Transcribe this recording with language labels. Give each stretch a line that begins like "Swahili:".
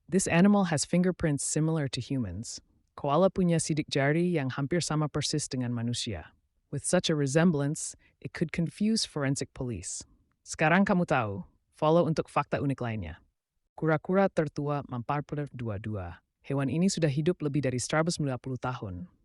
English: This animal has fingerprints similar to humans.
Indonesian: Koala punya sidik jari yang hampir sama persis dengan manusia.
English: With such a resemblance, it could confuse forensic police.
Indonesian: Sekarang kamu tahu, follow untuk fakta unik lainnya. Kura-kura tertua Mamparpur 22. Hewan ini sudah hidup lebih dari 150 tahun.